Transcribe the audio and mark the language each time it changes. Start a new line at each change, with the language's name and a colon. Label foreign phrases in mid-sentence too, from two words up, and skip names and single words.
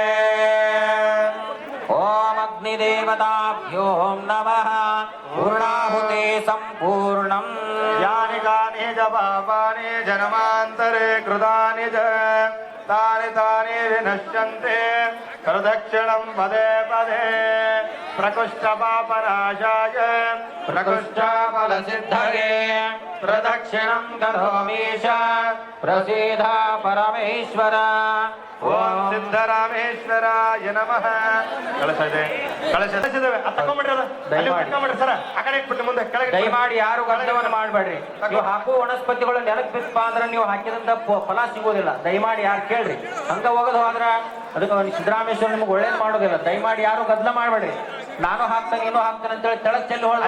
Sanskrit: ओम अग्निदेवताभ्यो नमः पूर्णाहुते सम्पूर्णम् यानि कानि च पापानि जन्मान्तरे कृतानि च तानि विनश्यन्ते प्रदक्षिणं पदे प्रकुष्ठपापनाशाय प्रकुष्ठफलसिद्धये प्रदक्षिणं करोमीश प्रसीद परमेश्वर ओम सिद्धरामेश्वराय नमः
Kannada: ಕಳಸಿದ್ದೇವೆ ತಕೊಂಡ್ಬಿಡ್ರಿ ಅದು ಅಲ್ಲಿ ಬಿಟ್ಕೊಂಡ್ಬಿಡ್ರಿ ಸರ್ ಆ ಕಡೆ ಇಟ್ಬಿಟ್ಟು ಮುಂದೆ ಕೆಳಗೆ ದಯಮಾಡಿ ಯಾರು ಗಂಧವನ್ನು ಮಾಡಬೇಡ್ರಿ ನೀವು ಹಾಕುವ ವನಸ್ಪತಿಗಳು ನೆಲಕ್ಕೆ ಬಿತ್ತು ಅಂದ್ರೆ ನೀವು ಹಾಕಿದಂತ ಫಲ ಸಿಗೋದಿಲ್ಲ ದಯಮಾಡಿ ಯಾರು ಕೇಳ್ರಿ ಹಂಗ ಹೋಗೋದು ಹೋದ್ರ ಅದಕ್ಕೆ ಸಿದ್ದರಾಮೇಶ್ವರ ನಿಮ್ಗೆ ಒಳ್ಳೇದು ಮಾಡೋದಿಲ್ಲ ದಯಮಾಡಿ ಯಾರು ಗದ್ದಲ ಮಾಡಬೇಡ್ರಿ ನಾನು ಹಾಕ್ತೇನೆ ನೀನು ಹಾಕ್ತೇನೆ ಅಂತೇಳಿ ತೆಳಗ್ ಚೆಲ್ಲಿ ಹೊಳ